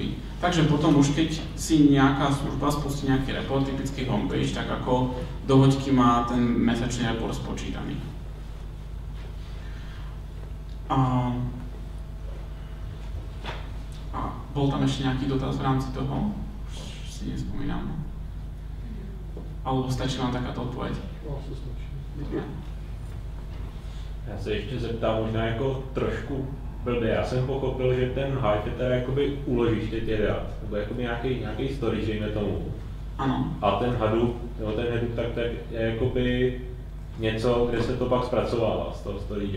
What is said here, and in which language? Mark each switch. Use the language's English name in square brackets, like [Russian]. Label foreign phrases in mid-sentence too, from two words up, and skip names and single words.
[Slovak] Takže potom už keď si nejaká služba spustí nejaký report, typický homepage, tak ako do hoďky má ten mesačný report spočítaný. A bol tam ešte nejaký dotaz v rámci toho? Už si nespomínam. Alebo stačí vám takáto odpoveď? [Czech] Já se ještě zeptám možná jako trošku blbě. Já jsem pochopil, že ten Hive je teda jakoby úložiště těch dat, nebo jakoby nějaký storage, dejme tomu. Ano. A ten Hadoop, nebo ten Hadoop, tak je jakoby něco, kde se to pak zpracovává z toho storage.